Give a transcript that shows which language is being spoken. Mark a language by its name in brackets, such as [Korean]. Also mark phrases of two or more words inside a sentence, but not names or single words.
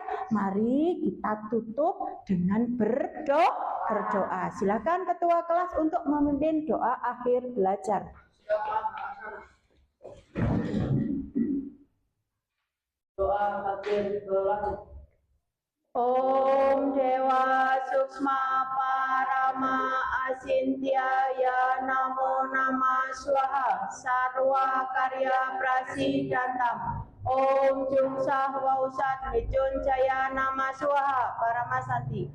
[Indonesian] Mari kita tutup dengan berdoa. Silakan ketua kelas untuk memimpin doa akhir belajar. Doa akhir berlanjut. [Sanskrit] ॐ देव सूक्ष्म परम अचिन्त्याय नमो नमः स्वाहा सर्व कार्य प्रसिद्धान्तम्. ॐ जुंसः वौषट् मृत्युन् जय नमः स्वाहा परम शान्ति.